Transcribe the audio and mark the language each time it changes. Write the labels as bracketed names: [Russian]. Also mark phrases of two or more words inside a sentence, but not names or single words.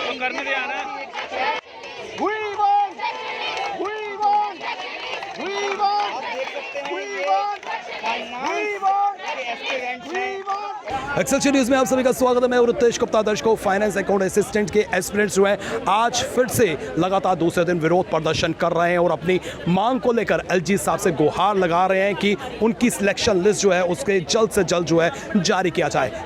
[Hindi] करने दे यार। [English] We want, we want, we want, we want, we want, we want। [Hindi] एक्सेलसियर न्यूज़ में आप सभी का स्वागत है। मैं रितेश गुप्ता। दर्शकों, [English] finance account assistant [Hindi] के एस्पिरेंट्स जो है आज फिर से लगातार दूसरे दिन विरोध प्रदर्शन कर रहे हैं और अपनी मांग को लेकर एलजी साहब से गुहार लगा रहे हैं कि उनकी [English] selection list [Hindi] जो है उसके जल्द से जल्द जो है जारी किया जाए।